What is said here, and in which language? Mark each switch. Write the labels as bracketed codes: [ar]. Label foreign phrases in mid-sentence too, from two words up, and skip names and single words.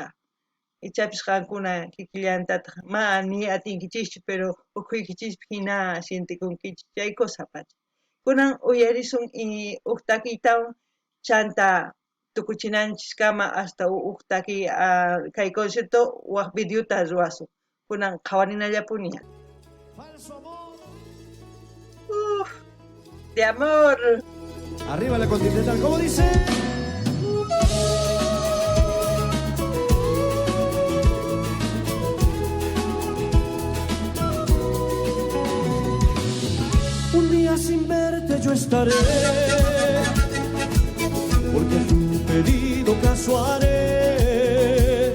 [qu] Ichapis qankuna kikillantataq ma ni atinkichischu pero ukhuykichikpi hina sintikunkichis chay cosapacha. Kunan uyarisun huk takiytawan chanta tukuchinanchiskama hasta huk takiy kay concierto waq videota ruwasun. Kunan qhawarinallapuniya. [es] Uf, de amor. Arriba la Continental, ¿cómo dice? Un día sin verte yo estaré, porque tu pedido caso haré.